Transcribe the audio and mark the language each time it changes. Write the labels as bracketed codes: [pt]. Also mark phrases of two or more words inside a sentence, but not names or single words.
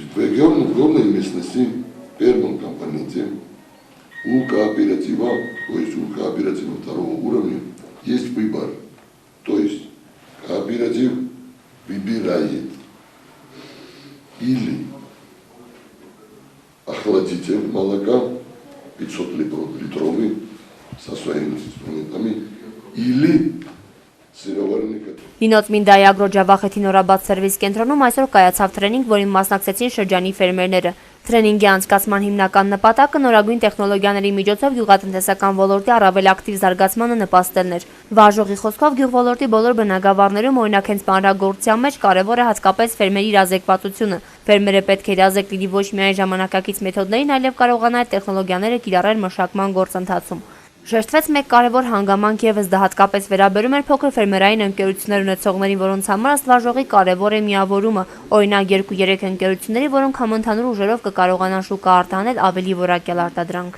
[ru] В регионной местности, в первом компоненте, у кооператива, то есть у кооператива второго уровня, есть выбор. То есть кооператив выбирает или охладитель молока 500 литровый со своими инструментами, или [hy] սիրովարանի կտր։ Լինոց Մինդայի ագրոջավախեթի նորաբաց սերվիս կենտրոնում այսօր կայացավ թրենինգ, որին մասնակցեցին շրջանի ֆերմերները։ Թրենինգի անցկացման հիմնական նպատակը նորագույն տեխնոլոգիաների միջոցով գյուղատնտեսական ոլորտի առավել ակտիվ զարգացմանը նպաստելն էր։ Վարժողի խոսքով գյուղոլորտի բոլոր բնակավարներում, օրինակ հենց պարագործության մեջ կարևոր է հատկապես ֆերմերի իրազեկվածությունը։ Ֆերմերը պետք է իրազեկ լինի ոչ միայն ժամանակակից մեթոդներին, այլև կարողանա այդ տեխնոլոգիաները կիրառել մշակման գործընթացում։ Շեշտվեց մեկ կարևոր հանգամանք ևս, դա հատկապես վերաբերում էր փոքր ֆերմերային ընկերություններ ունեցողներին, որոնց համար ըստ վարժողի կարևոր է միավորումը, օրինակ 2-3 ընկերությունների, որոնք համընդհանուր ուժերով կկարողանան շուկա արտահանել ավելի որակյալ արտադրանք։